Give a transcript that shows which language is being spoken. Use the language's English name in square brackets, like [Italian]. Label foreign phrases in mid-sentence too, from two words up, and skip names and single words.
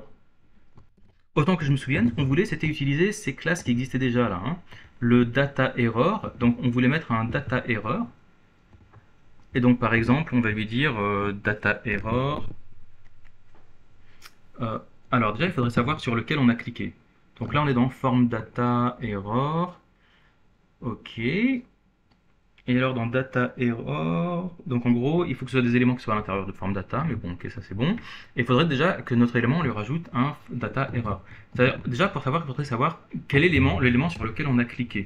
[French] Autant que je me souvienne, ce qu'on voulait, c'était utiliser ces classes qui existaient déjà là. Hein. Le data error, donc on voulait mettre un data error. Et donc, par exemple, on va lui dire data error. Alors, déjà, il faudrait savoir sur lequel on a cliqué. Donc là, on est dans form data error. Ok. Et alors dans data error, donc en gros, il faut que ce soit des éléments qui soient à l'intérieur de form data, mais bon, ok, ça c'est bon. Et il faudrait déjà que notre élément, on lui rajoute un data error. Déjà, pour savoir, il faudrait savoir quel élément, l'élément sur lequel on a cliqué.